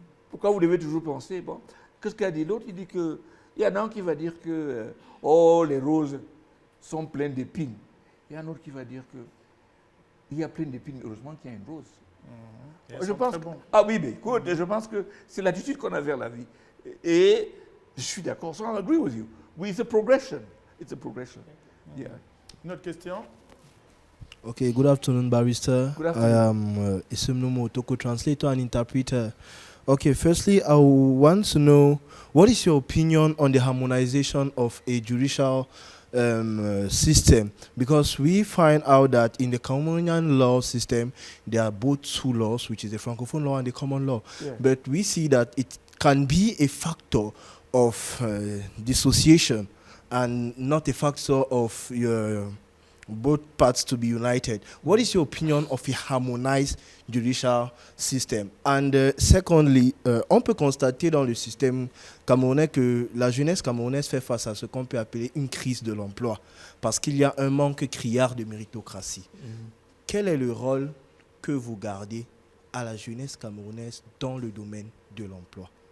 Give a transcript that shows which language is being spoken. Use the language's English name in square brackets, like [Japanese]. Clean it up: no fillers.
[French] Pourquoi vous devez toujours penser, bon, qu'est-ce qu'a dit l'autre? Il dit que, il y en a un qui va dire que, oh, les roses sont pleines d'épines. Il y a un autre qui va dire que, il y a plein d'épines, heureusement qu'il y a une rose. Je pense que, ah oui, mais écoute, je pense que c'est l'attitude qu'on a vers la vie. Et je suis d'accord, [English] so I agree with you. It's a progression. It's a progression. Yeah. [French] Une autre question? [English] Okay, good afternoon, Barrister. Good afternoon. I am Isimnu Motoko, translator and interpreter. Okay, firstly, I want to know what is your opinion on the harmonization of a judicial system, because we find out that in the Cameroonian law system there are both two laws, which is the Francophone law and the common law. Yeah. But we see that it can be a factor of dissociation and not a factor of both parts to be united. What is your opinion of a harmonized judicial system? And secondly, [French] on peut constater dans le système camerounais que la jeunesse camerounaise fait face à ce qu'on peut appeler une crise de l'emploi, parce qu'il y a un manque criard de méritocratie. Quel est le rôle que vous gardez à la jeunesse camerounaise dans le domaine de l'emploi?